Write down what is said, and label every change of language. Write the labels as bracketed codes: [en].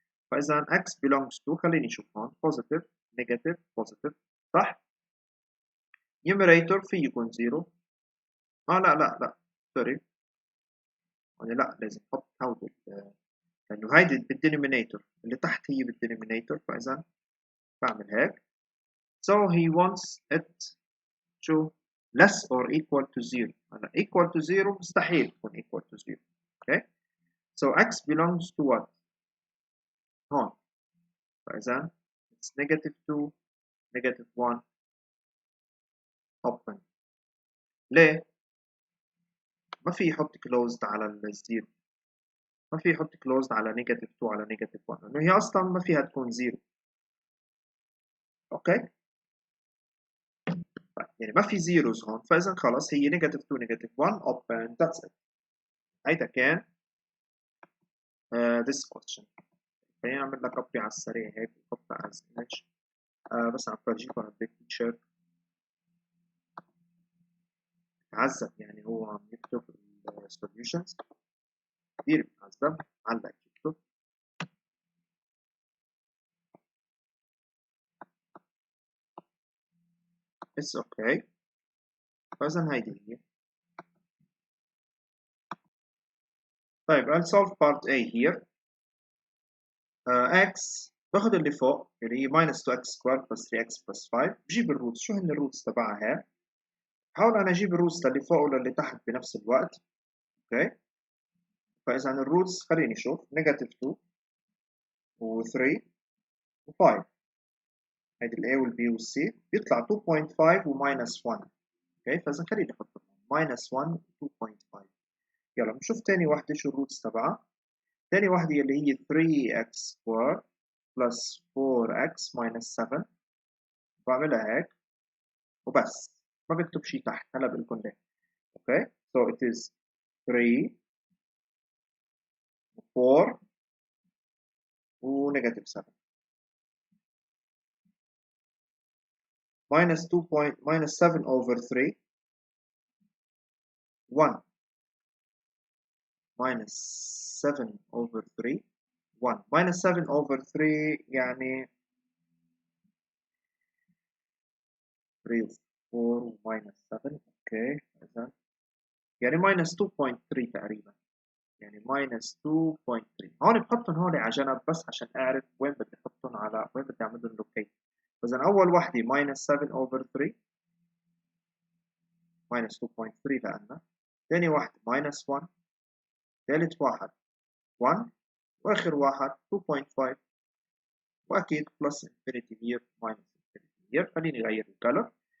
[ar] فاذا [en] x belongs to، [ar] خليني اشوف هون بوزيتيف نيجاتيف بوزيتيف، صح؟ numerator في يكون 0. لا لا لا سوري، يعني لا لازم احط هودي لانه هيدي بالدينومينيتور، اللي تحت هي بالدينومينيتور، فاذا بعمل هيك. [en] so he wants it to less or equal to 0. هلا equal to 0 [ar] مستحيل تكون [en] equal to 0. okay so x belongs to what [ar] هون، فاذا [en] it's negative 2 negative 1 open. [ar] ليه ما في يحط closed على الزيرو؟ ما في يحط closed على [en] negative 2 [ar] على negative 1 لانه هي اصلا ما فيها تكون 0. اوكي طيب يعني ما في زيروز هون، فاذا خلص هي negative 2 negative 1 open. [en] that's it. [ar] هيدا كان [en] this question. [ar] خليني اعمل لك كوبي على السريع هيك بحطها [en] as image. [ar] بس عم فرجيكم البيكتشر. تعذب يعني هو عم يكتب السوليوشنز كثير بتعذب. علق يكتب اتس اوكي. فاذا هيدي هي. [en] طيب I'll solve part A here. x [ar] باخذ اللي فوق اللي هي [en] minus 2x squared plus 3x plus 5، [ar] بجيب الروتس. شو هن الروتس تبعها؟ حاول انا اجيب الروتس للي فوق وللي تحت بنفس الوقت. اوكي فاذا الروتس خليني اشوف negative 2 و3 و5، هيدي ال A وال B وال C بيطلع 2.5 و minus 1. اوكي فاذا خليني احطهم minus 1 و 2.5. يلا بنشوف تاني وحدة شو الروتس تبعها. تاني وحدة اللي هي [en] 3x squared plus 4x minus 7. [ar] بعملها هيك وبس، ما بكتب شيء تحت. هلا بقول لكم ليه. اوكي [en] so it is 3 4 و negative 7 minus 2 point minus 7 over 3 1 minus 7 over 3 1 minus 7 over 3 [ar] يعني [en] 3 4 minus 7. [ar] اوكي اذا يعني minus 2.3 تقريبا، يعني minus 2.3. هون بحطهم هون على جنب بس عشان اعرف وين بدي احطهم، على وين بدي اعمل لهم لوكيت. فاذا اول وحده minus 7 over 3 minus 2.3 لأنها، ثاني واحدة minus 1، ثالث واحد 1، وآخر واحد 2.5، وأكيد [en] plus infinity here minus infinity here. [ar] خليني أغير الكالر.